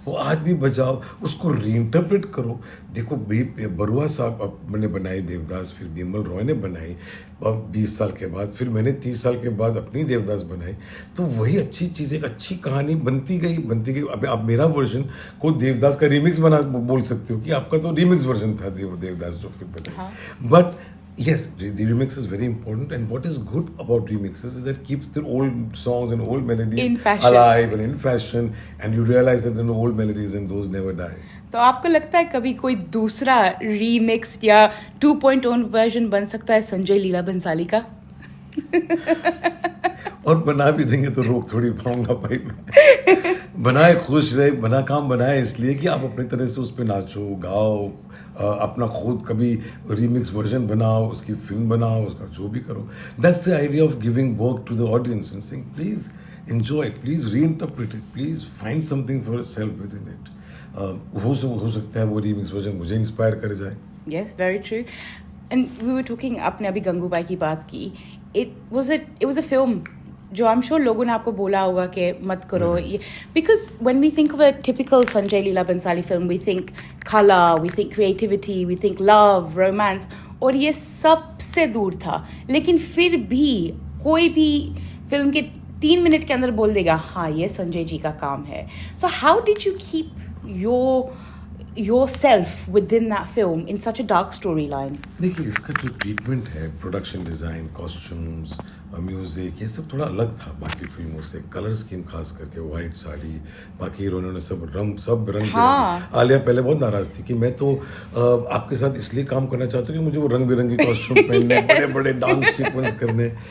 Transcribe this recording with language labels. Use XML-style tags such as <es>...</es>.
<hi>वो आज भी बजाओ, उसको रीइंटरप्रेट करो। देखो बरुआ साहब ने बनाई देवदास, फिर बिमल रॉय ने बनाई 20 साल के बाद, फिर मैंने 30 साल के बाद अपनी देवदास बनाई। तो वही अच्छी चीज़, एक अच्छी कहानी बनती गई। अब आप मेरा वर्जन को देवदास का रीमिक्स बना बोल सकते हो कि आपका तो रीमिक्स वर्जन था देवदास जो फिर बनाई।</hi> <en>But yes, the remix is very important, and what is good about remixes is that keeps the old songs and old melodies in fashion, alive and in fashion, and you realize that the old melodies and those never die.</en> <hi>तो आपको लगता है कभी कोई दूसरा remix या 2.0 version बन सकता है संजय लीला बंसाली का? और बना भी देंगे तो रोक थोड़ी पाऊंगा भाई मैं। बनाए खुश रहे, बना काम बनाए इसलिए कि आप अपनी तरह से उस पर नाचो गाओ, अपना खुद कभी रीमिक्स वर्जन बनाओ, उसकी फिल्म बनाओ, उसका जो भी करो।</hi> <en>That's the idea of giving work to the audience and saying please enjoy it, please reinterpret it, please find something for yourself within it.</en> <hi>हो सकता है वो रीमिक्स वर्जन मुझे इंस्पायर कर जाए।</hi> <en>Yes, very true. And we were talking,</en> <hi>आपने अभी गंगूबाई की बात की,</hi> <en>it was a film जो I'm sure</en> <hi>लोगों ने आपको बोला होगा कि मत करो ये,</hi> <en>because when we think of a typical Sanjay Leela Bhansali film, we think color, we think creativity, we think love, romance,</en> <hi>और ये सबसे दूर था। लेकिन फिर भी कोई भी फिल्म के 3 मिनट के अंदर बोल देगा हाँ ये संजय जी का काम है।</hi> <en>So how did you keep your yourself within that film in such a dark storyline?</en> <hi>देखिए इसका जो ट्रीटमेंट है, प्रोडक्शन डिज़ाइन, कॉस्ट्यूम्स, म्यूज़िक, ये सब थोड़ा अलग था बाकी फिल्मों से। कलर स्कीम खास करके वाइट साड़ी, बाकी हीरोइनों ने सब रंग हाँ। आलिया पहले बहुत नाराज़ थी कि मैं तो आपके साथ इसलिए काम करना चाहती हूँ कि मुझे वो रंग बिरंगे कॉस्ट्यूम पहनने, बड़े बड़े डांस सीक्वेंस करने।</hi>